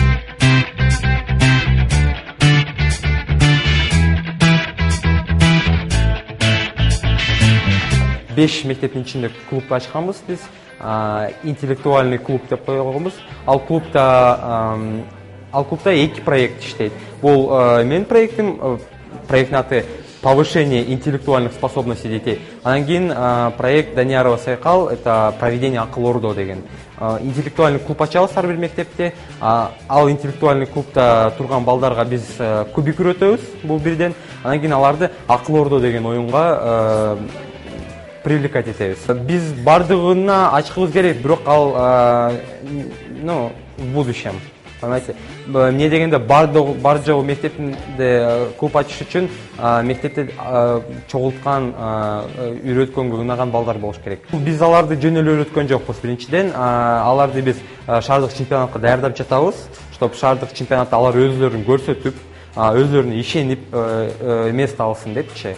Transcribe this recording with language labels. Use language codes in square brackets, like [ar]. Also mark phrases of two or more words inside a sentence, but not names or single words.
[ky] Беш мектептин ичинде клуб ачканбыз биз. [ru] Интеллектуальный клуб [ky] деп койгонбуз. Ал клубда 2 проект иштейт. Бул менин проектим, проекттин аты [ru] повышение интеллектуальных способностей детей. [ky] Анан кийин проект Даниярова Сайкал, [ru] это проведение [ky] акыл ордо деген. [ru] Интеллектуальный клуб [ky] ачабыз ар бир мектепте. Ал интеллектуальный клубта турган балдарга биз кубик үйрөтөбүз бул бирден. Анан кийин аларды акыл ордо деген оюнга привлекать етеміз. [kk] Біз бардығына ашқымыз керек, бирок ал [ru] в будущем. Понимаете? [ky] Не дегенде бар жогу мектепте клуб ачыш үчүн мектепте чогулткан, үйрөткөнгө ынаган балдар болуш керек. Биз аларды жөн эле үйрөткөн жокпуз. Биринчиден, аларды биз шаардык чемпионатка даярдап жатабыз, чтобы шаардык чемпионатта алар өзлөрүн көрсөтүп, өзлөрүнө ишенип место алсын депчи.